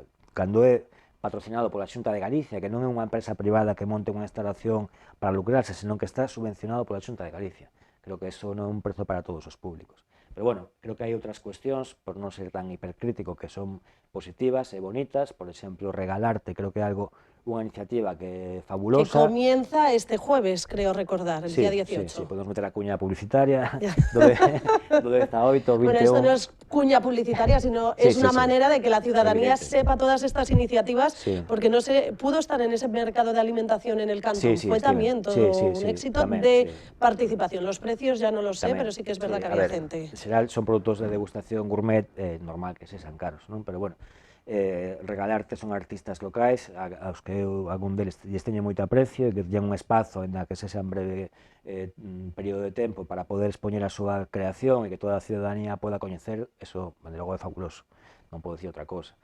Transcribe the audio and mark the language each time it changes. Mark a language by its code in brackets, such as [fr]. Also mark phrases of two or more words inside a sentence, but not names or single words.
[gl] Cando é patrocinado pola Xunta de Galicia, que non é unha empresa privada que monte unha instalación para lucrarse, senón que está subvencionado pola Xunta de Galicia. Creo que eso non é un prezo para todos os públicos. Pero bueno, creo que hai outras cuestións, por non ser tan hipercrítico, que son positivas e bonitas. Por exemplo, regalarte, creo que é algo, unha iniciativa que é fabulosa. [es] Que comienza este jueves, creo recordar, el día 18. [gl] Sí, podemos meter a cuña publicitaria, do 10 a 8, 21... [es] Bueno, esto no es cuña publicitaria, sino es una manera de que la ciudadanía sepa todas estas iniciativas, porque no se pudo estar en ese mercado de alimentación en el cantón. Fue también todo un éxito de participación. Los precios ya no los sé, pero sí que es verdad que había gente. [gl] En xeral son produtos de degustación gourmet, normal que sexan caros, non? Pero bueno, regalarte son artistas locais aos que eu algún deles lles teño moito aprecio, e que teñan un espazo en que sexa en breve período de tempo para poder expoñer a súa creación e que toda a ciudadanía poda coñecer, eso, de logo, é fabuloso, non podo dicir outra cosa.